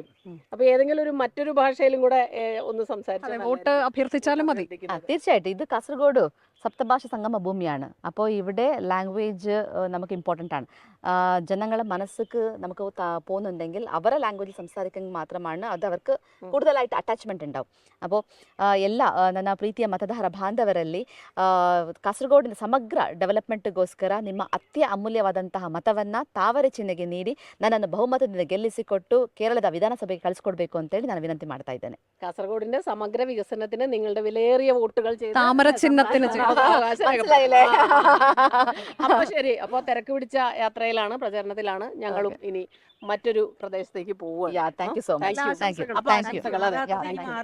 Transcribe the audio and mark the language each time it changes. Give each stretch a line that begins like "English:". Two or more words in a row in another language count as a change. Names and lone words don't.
Malayalam: അപ്പൊ ഏതെങ്കിലും ഒരു മറ്റൊരു ഭാഷയിലും കൂടെ ഒന്ന് സംസാരിച്ചാൽ വോട്ട് അഭ്യർത്ഥിച്ചാലും മതി. തീർച്ചയായിട്ടും ഇത് കാസർഗോഡ് സപ്തഭാഷ സംഗമ ഭൂമിയാണ്. അപ്പോൾ ഇവിടെ ലാംഗ്വേജ് നമുക്ക് ഇമ്പോർട്ടൻ്റ് ആണ്. ജനങ്ങളെ മനസ്സിക്ക് നമുക്ക് പോകുന്നുണ്ടെങ്കിൽ അവരെ ലാംഗ്വേജിൽ സംസാരിക്കാൻ മാത്രമാണ് അത് ಅವർക്ക് കൂടുതലായിട്ട് ಅಟ್ಯಾಚ್ಮೆಂಟ್ ഉണ്ടാവും.
Kannada: അപ്പോൾ ಎಲ್ಲ ನನ್ನ ಪ್ರೀತಿಯ ಮತದಾರ ಬಾಂಧವರಲ್ಲಿ ಕಾಸರಗೋಡಿನ ಸಮಗ್ರ ಡೆವಲಪ್ಮೆಂಟ್ಗೋಸ್ಕರ ನಿಮ್ಮ ಅತ್ಯಮೂಲ್ಯವಾದಂತಹ ಮತವನ್ನು ತಾವರೆ ಚಿಹ್ನೆಗೆ ನೀಡಿ ನನ್ನನ್ನು ಬಹುಮತದಿಂದ ಗೆಲ್ಲಿಸಿಕೊಟ್ಟು ಕೇರಳದ ವಿಧಾನಸಭೆಗೆ ಕಳಿಸ್ಕೊಡ್ಬೇಕು ಅಂತೇಳಿ ನಾನು ವಿನಂತಿ ಮಾಡ್ತಾ ಇದ್ದೇನೆ.
Malayalam: കാസർഗോഡിന്റെ സമഗ്ര വികസനത്തിന് നിങ്ങളുടെ വിലയേറിയ വോട്ടുകൾ ചെയ്ത് താമര ചിഹ്നത്തിന് അപ്പൊ ശരി. അപ്പൊ തിരക്ക് പിടിച്ച യാത്രയിലാണ്, പ്രചരണത്തിലാണ്. ഞങ്ങളും ഇനി മറ്റൊരു പ്രദേശത്തേക്ക് പോവുക.
English: Thank you so much. Thank you.
Malayalam: അപ്പൊ ആശംസകൾ. അതെ,
English: thank you.